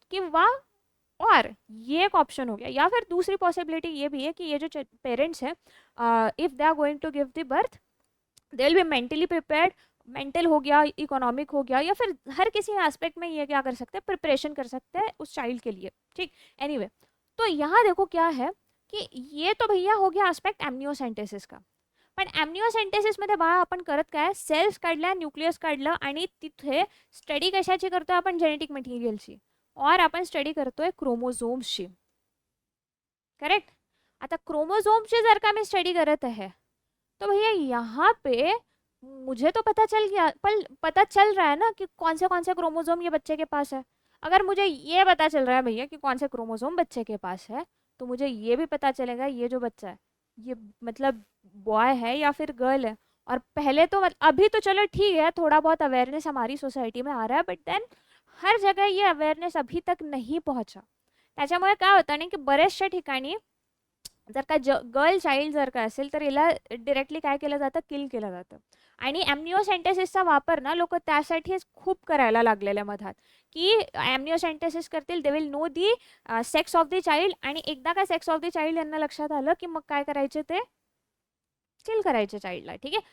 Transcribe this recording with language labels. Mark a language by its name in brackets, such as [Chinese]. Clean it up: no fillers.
[Hindi] किंवा और ये एक ऑप्शन हो गया, या फिर दूसरी पॉसिबिलिटी ये भी है कि ये जो पेरेंट्स हैं, [English] if they are going to give the birth, they will be mentally prepared, [Hindi] mental हो गया, इकोनॉमिक हो गया, या फिर हर किसी एस्पेक्ट में ये क्या कर सकते हैं, प्रिपरेशन कर सकते हैं उस चाइल्ड के लिए, ठीक। एनीवे तो यहाँ देखो क्या है की ये तो भैया हो गया एस्पेक्ट एमनिओसेंटेसिस का. [Marathi] पण ॲम्निओसेंटेसिसमध्ये बाळा आपण करत काय, सेल्स काढल्या, न्यूक्लियस काढलं आणि तिथे स्टडी कशाची करतोय आपण, जेनेटिक मटेरियलची, और आपण स्टडी करतोय क्रोमोझोम्सची. [English] Correct. [Marathi] आता क्रोमोझोम्सची जर का [Hindi] मैं स्टडी करत है तो भैया यहाँ पे मुझे तो पता चल गया, पर पता चल रहा है ना कि कौन से क्रोमोझोम ये बच्चे के पास है. अगर मुझे ये पता चल रहा है भैया कि कौन से क्रोमोझोम बच्चे के पास है, तो मुझे ये भी पता चलेगा ये जो बच्चा है ये मतलब बॉय है या फिर गर्ल है. और पहले तो अभी तो चलो ठीक है, थोड़ा बहुत अवेयरनेस हमारी सोसायटी में आ रहा है, बट देन हर जगह ये अवेयरनेस अभी तक नहीं पहुंचा. [Marathi] त्याच्यामुळे काय होतं ना की बऱ्याचशा ठिकाणी जर का गर्ल चाइल्ड जर का असेल तर याला डिरेक्टली काय केलं जातं, किल केलं जातं. आणि ॲम्निओसेंटेसिसचा वापर ना लोक त्यासाठीच खूप करायला लागलेले मधात, की ॲम्निओसेंटेसिस करतील, [English] they will know the sex of the child, [Marathi] आणि एकदा का सेक्स ऑफ द चाइल्ड यांना लक्षात आलं की मग काय करायचे, ते किल करायचे चाइल्डला. ठीक आहे.